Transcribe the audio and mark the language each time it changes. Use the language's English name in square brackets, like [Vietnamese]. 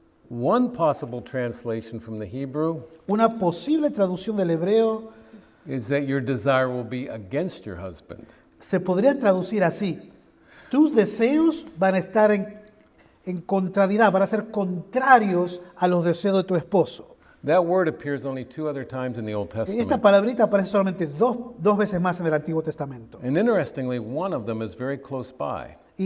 [English] One possible translation from the Hebrew [Spanish] Una posible traducción del hebreo [English] is that your desire will be against your husband. [Spanish] se podría traducir así. Tus deseos van a estar en contrariedad, van a ser contrarios a los deseos de tu esposo. [English] That word appears only 2 other times in the Old [Spanish] Esta [English] Testament. [Spanish] palabrita aparece solamente dos veces más en el Antiguo Testamento. [English] And interestingly, one of them is very close by.